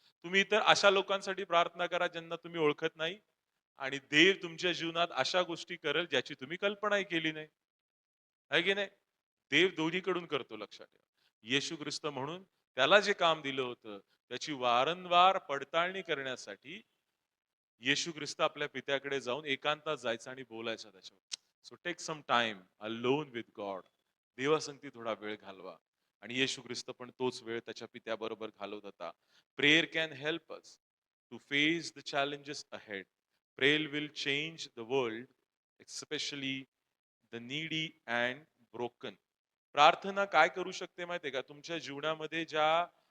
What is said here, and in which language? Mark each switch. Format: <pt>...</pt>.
<mr>तुम्ही इतर अशा लोकांसाठी प्रार्थना करा ज्यांना तुम्ही ओळखत नाही आणि देव तुमच्या जीवनात अशा गोष्टी करेल ज्याची तुम्ही कल्पनाही केली नाही. आहे की नाही? देव दोन्हीकडून करतो लक्षात ठेवा. येशू ख्रिस्त म्हणून त्याला जे काम दिलं होतं, त्याची वारंवार पडताळणी करण्यासाठी येशू ख्रिस्त आपल्या पित्याकडे जाऊन एकांतात जायचं आणि बोलायचं त्याच्यावर.</mr> <en>So take some time alone with God.</en> <mr>देवासंगती थोडा वेळ घालवा. आणि येशू ख्रिस्त पण तोच वेळ त्याच्या पित्याबरोबर घालवत होता.</mr> <en>Prayer can help us to face the challenges ahead. Prayer will change the world, especially the needy and broken.</en> <mr>प्रार्थना काय करू शकते माहितीये का? तुमच्या जीवनामध्ये ज्या</mr>